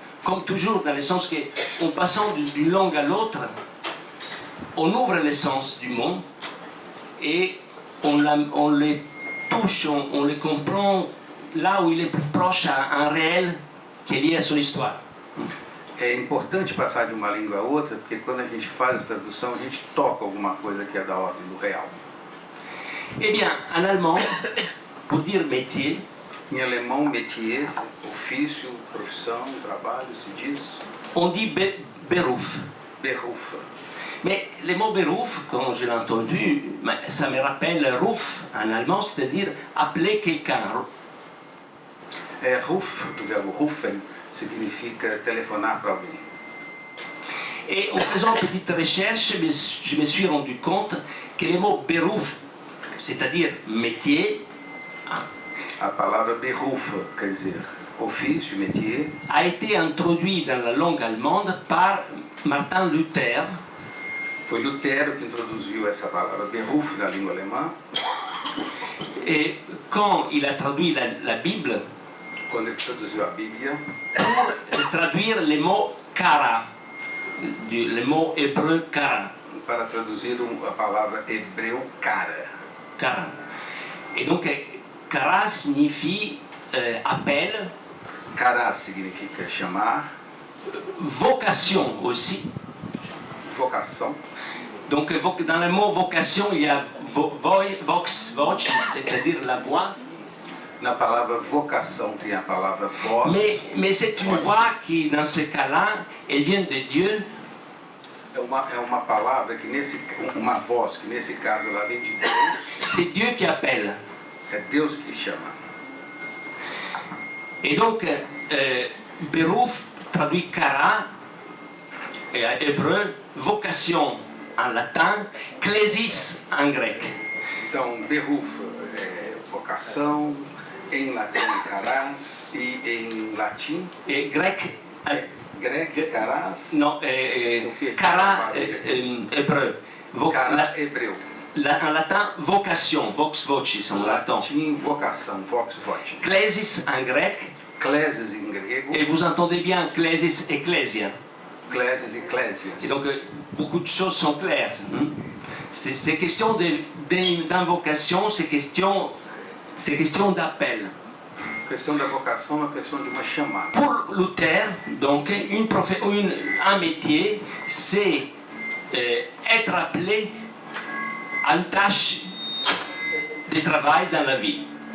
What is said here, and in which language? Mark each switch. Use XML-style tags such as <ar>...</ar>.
<fr>Comme toujours, dans le sens qu'en passant d'une langue à l'autre, on ouvre le sens du monde et on les touche, on les comprend là où il est plus proche à un réel qui est lié à son histoire.</fr> <pt>É importante passar de uma língua a outra, porque quando a gente faz a tradução, a gente toca alguma coisa que é da ordem do real.</pt> <fr>Eh bien, en allemand, pour dire métier,</fr> <pt>Em alemão, métier, ofício, profissão, trabalho, se diz</pt> <fr>on dit Beruf.</fr> <de>Beruf.</de> <fr>Mais le mot Beruf, quand je l'ai entendu, ça me rappelle Ruf en allemand, c'est-à-dire appeler quelqu'un.</fr> <pt>Ruf, do verbo rufen, significa telefonar para alguém.</pt> <fr>Et en faisant une petite recherche, je me suis rendu compte que le mot Beruf, c'est-à-dire métier,</fr> <pt>A palavra Beruf, quer dizer ofício, métier,</pt> <fr>a été introduit dans la langue allemande par Martin Luther.</fr> <pt>foi Lutero que introduziu essa palavra Beruf na língua alemã.</pt> <fr>Et quand il a traduit la Bible,</fr> <pt>Quando ele traduziu a Bíblia,</pt> <fr>pour traduire le mot kara, le mot hébreu kara.</fr> <pt>para traduzir a palavra hebreu cara.</pt> <fr>Kara. Et donc, kara signifie appel,</fr> <pt>Cara significa chamar,</pt> <fr>vocation aussi.</fr> <pt>vocação.</pt> <fr>Donc, dans le mot vocation, il y a vox, c'est-à-dire la voix.</fr> <pt>Na palavra vocação tem a palavra voz.</pt> <fr>Mais c'est une voix qui, dans ce cas-là, elle vient de Dieu.</fr> <pt>É uma palavra que uma voz que nesse caso ela vem de Deus.</pt> <fr>C'est Dieu qui appelle.</fr> <pt>É Deus que chama.</pt> <fr>Et donc, Beruf traduit kara, hébreu, vocation en latin, klesis en grec.</fr> <pt>Então, Beruf é vocação, em latim caras e em latim</pt> <fr>Et grec, grec caras, non, kara, hébreu.</fr> <pt>cara hebreu.</pt> <fr>En latin, vocation, vox vocis en latin.</fr> <pt>Latim vocação, vox voce.</pt> <fr>Klesis en grec,</fr> <pt>Clésis em grego,</pt> <fr>et vous entendez bien klesis, ecclesia.</fr> <pt>clésis e clésias.</pt> <fr>Et donc, beaucoup de choses sont claires. C'est question d'invocation, c'est question d'appel.</fr> <pt>A questão da vocação é uma questão de uma chamada.</pt> <fr>Pour Luther, donc, un métier, c'est être appelé à une tâche de travail dans la vie.</fr>